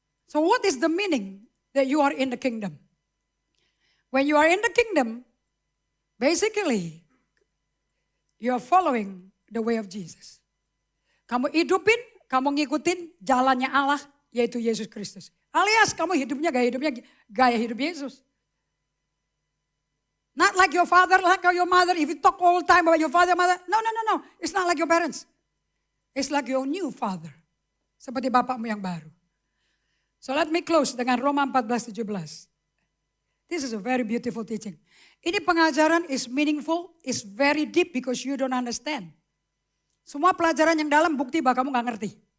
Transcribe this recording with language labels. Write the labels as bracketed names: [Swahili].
[English] So what is the meaning that you are in the kingdom? When you are in the kingdom, basically, you are following the way of Jesus. [Indonesian] Kamu hidupin, kamu ngikutin jalannya Allah, yaitu Yesus Kristus. Alias kamu gaya hidup Yesus. [English] Not like your father, like your mother. If you talk all the time about your father, mother. No. It's not like your parents. It's like your new father. [Indonesian] Seperti bapakmu yang baru. [English] So let me close dengan Roma 14:17. This is a very beautiful teaching. [Indonesian] Ini pengajaran [English] is meaningful, is very deep because you don't understand. [Indonesian] Semua pelajaran yang dalam bukti bahwa kamu gak ngerti.